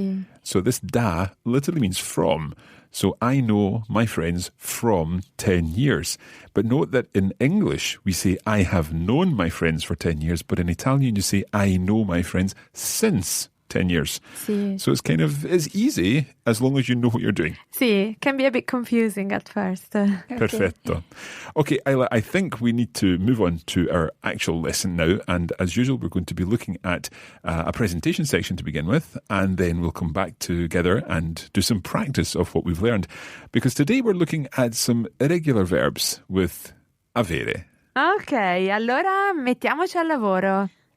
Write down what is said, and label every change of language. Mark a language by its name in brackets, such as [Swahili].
[Italian] Sì. [English] So this da literally means from. So I know my friends from 10 years. But note that in English we say I have known my friends for 10 years, but in Italian you say I know my friends since 10 years. [Italian] Sì. [English] So it's easy as long as you know what you're doing. Sì, can be a bit confusing at first. [Italian] Perfetto. [English] Okay, Isla, I think we need to move on to our actual lesson now. And as usual, we're going to be looking at a presentation section to begin with. And then we'll come back together and do some practice of what we've learned. Because today we're looking at some irregular verbs with avere. [Italian] Ok, allora mettiamoci al lavoro.